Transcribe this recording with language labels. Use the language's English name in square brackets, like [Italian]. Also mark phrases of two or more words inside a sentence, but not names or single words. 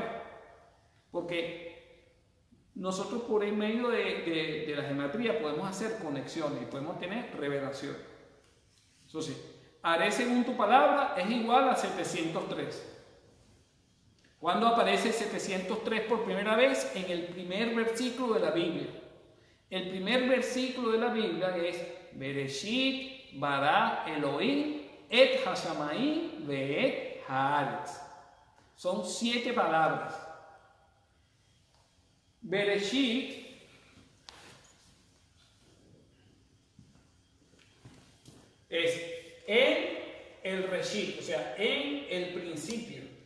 [Spanish] Porque nosotros por el medio de la geometría podemos hacer conexiones y podemos tener revelación. Eso sí, haré según tu palabra es igual a 703. ¿Cuándo aparece 703 por primera vez? En el primer versículo de la Biblia. El primer versículo de la Biblia es [Hebrew] בראשית ברא אלהים את השמים ואת הארץ. [Spanish] Son 7 palabras. Bereshit es en el Reshit, o sea, en el principio.